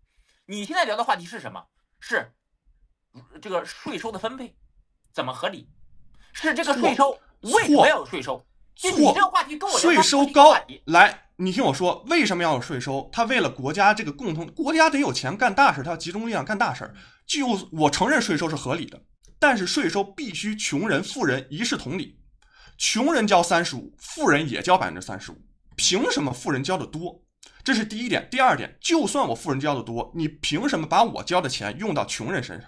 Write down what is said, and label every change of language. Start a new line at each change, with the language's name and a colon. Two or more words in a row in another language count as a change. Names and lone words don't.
Chinese: 你現在聊的話題是什麼？是這個稅收的分配怎麼合理？是這個稅收為什麼要有稅收？就你這個話題跟我聊稅收高，來，你聽我說，為什麼要有稅收？他為了國家這個國家得有錢幹大事，他要集中力量幹大事。就我承認稅收是合理的， 但是稅收必須窮人、富人一视同理，窮人交35%，富人也交35%，憑什麼富人交的多？這是第一點。第二點，就算我富人交的多，你憑什麼把我交的錢用到窮人身上？